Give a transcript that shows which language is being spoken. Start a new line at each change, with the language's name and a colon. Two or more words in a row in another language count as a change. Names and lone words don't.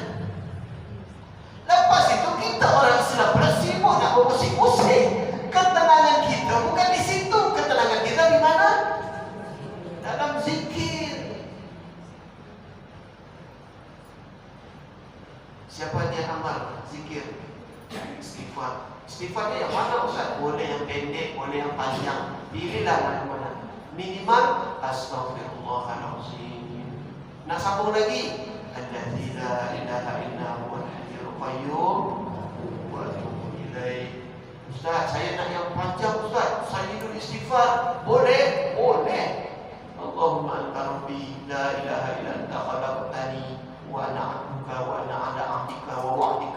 Malay: Lepas itu kita orang Islam bersibuk nak bermusik-musik. Ketenangan kita bukan di situ. Ketenangan kita di mana? Dalam zikir. Siapa yang amal zikir? Istighfar. Istighfarnya yang mana Ustaz? Boleh yang pendek, boleh yang panjang. Pilihlah mana-mana. Minimal astaghfirullahalazim. Nak sambung lagi?
Arabic: الذي لا إله إلا هو الحي القيوم وأتوب إليه.
Malay: Ustaz, saya nak yang panjang Ustaz.
Arabic: سيد الاستغفار.
Malay: Boleh? Boleh.
Arabic: اللهم أنت ربي لا إله إلا أنت خلقتني وأنا عبدك وأنا على عهدك و